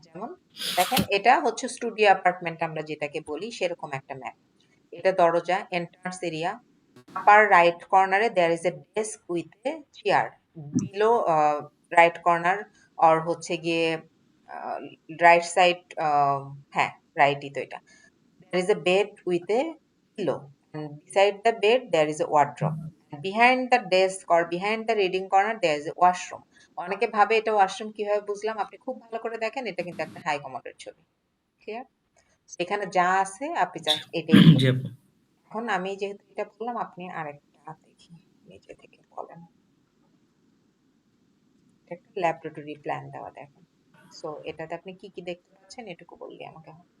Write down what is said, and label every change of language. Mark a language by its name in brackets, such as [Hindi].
[Bangla] যেমন দেখেন, এটা হচ্ছে স্টুডিও অ্যাপার্টমেন্ট আমরা যেটাকে বলি, সেরকম একটা ম্যাপ। এটা দরজা, [English] Entrance area, upper right কর্নারে there is a desk with a chair, below right corner or হচ্ছে গিয়ে right side, হ্যাঁ রাইটই তো এটা। There is a bed with a pillow, and beside the bed there is a wardrobe. And behind the desk or behind the reading corner there is a washroom. [Bangla] অনেকে ভাবে এটা washroom, কিভাবে বুঝলাম? আপনি খুব ভালো করে দেখেন, এটা কিন্তু একটা হাই কমোডের ছবি। ক্লিয়ার? এখানে যা আছে আপনি জাস্ট এটাই জি বলুন। আপু। এখন আমি যেহেতু এটা বললাম, আপনি আরেকটা দেখি, নিজে থেকে বলেন। এটা একটা ল্যাবরেটরি প্ল্যান দেওয়া, দেখেন। সো এটাতে আপনি কি কি দেখতে পাচ্ছেন এটুকু বললি আমাকে।